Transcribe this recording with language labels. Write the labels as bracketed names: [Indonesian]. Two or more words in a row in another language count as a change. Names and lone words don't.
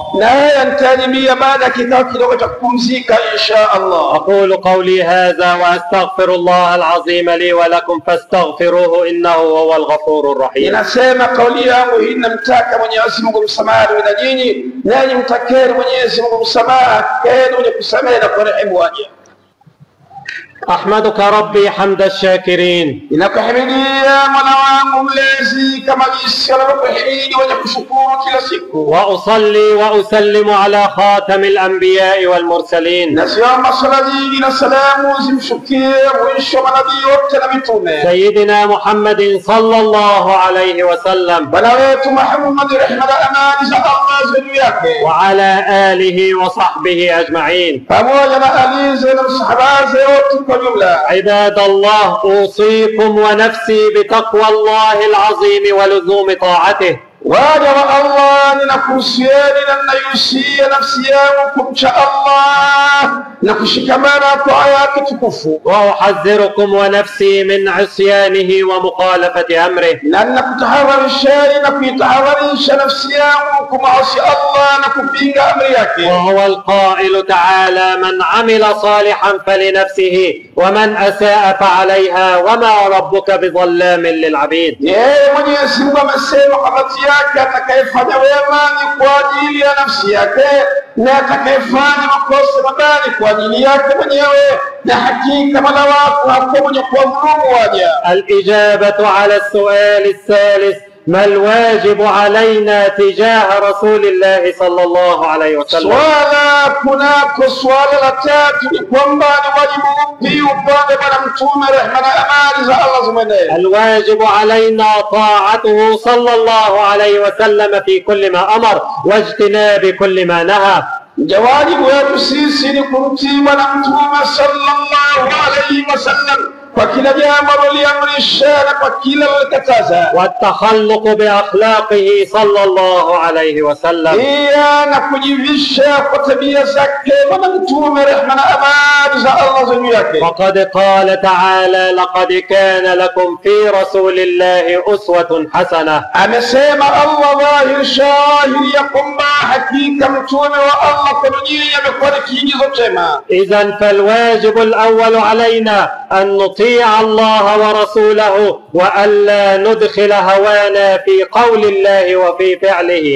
[Swahili] Na haya nitajibia baada ya kikao kidogo cha kupumzika [Arabic] إن شاء الله. أقول قولي هذا وأستغفر الله العظيم لي ولكم فاستغفروه إنه هو الغفور الرحيم. [Swahili] Ninasema kauli yangu hii, namtaka Mwenyezi Mungu msamaha na nyinyi, nanyi mtakeni Mwenyezi Mungu msamaha, keni mwenye kusamehe na kurehemu waja. [Arabic] أحمدك ربي حمد الشاكرين. [Swahili] Ninakuhimidia Mola wangu mlezi kama jinsi anavyokuhimidi wenye kushukuru kila siku. [Arabic] وأصلي وأسلم على خاتم الأنبياء والمرسلين [Swahili] Nasiomba sala nyingi na salamu zimshukie mwisho wa manabii wote na mitume, [Arabic] سيدنا محمد صلى الله عليه وسلم [Swahili] Bwana wetu Muhammad, rehema na amani za Allah juu yake, [Arabic] وعلى آله وصحبه أجمعين. [Swahili] pamoja na alize na msahabaze wote kwa jumla. [Arabic] عباد الله أوصيكم ونفسي بتقوى الله العظيم ولزوم طاعته. [Swahili] waja wa Allah, ninakuhusieni na ninaihusia nafsi yangu kumcha Allah na kushikamana kwa aya yake tukufu. [Arabic] وأحذركم ونفسي من عصيانه ومخالفة أمره. [Swahili] Na ninakutahadharisheni na kuitahadharisha nafsi yangu kumasi Allah na kupinga amri yake. [Arabic] وهو القائل تعالى: من عمل صالحا فلنفسه ومن أساء فعليها وما ربك بظلام للعبيد. [Swahili] Yeye Mwenyezi Mungu amesema kabati yake, atakayefanya wema ni kwa ajili ya nafsi yake na atakayefanya makosa mabaya ni kwa ajili yake mwenyewe, na hakika Mola wako hakuwa mwenye kuwadhulumu waja. [Arabic] الإجابة على السؤال الثالث: ما الواجب علينا تجاه رسول الله صلى الله عليه وسلم؟ [Swahili] Swala kunako swala la tatu ni kwamba ni wajibu upi upande bwana Mtume, rehma na amani za Allah zimwendee. [Arabic] الواجب علينا طاعته صلى الله عليه وسلم في كل ما أمر واجتناب كل ما نهى. [Swahili] Wajibu wetu sisi ni kumtii bwana Mtume [Arabic] صلى الله عليه وسلم [Swahili] kwa kila jambo aliamrisha na kwa kila alikataza. [Arabic] والتخلق بأخلاقه صلى الله عليه وسلم. [Swahili] Pia na kujivisha kwa tabia zake bwana Mtume, rehma na amani za Allah juu yake. [Arabic] وقد قال تعالى: لقد كان لكم في رسول الله أسوة حسنة. [Swahili] Amesema Allah dhahir shahidi ya kwamba hakika Mtume wa Allah kwa nyinyi amekuwa ni kiigizo chema. [Arabic] إذن فالواجب الأول علينا أن نطيع الله ورسوله وألا ندخل هوانا في قول الله وفي فعله.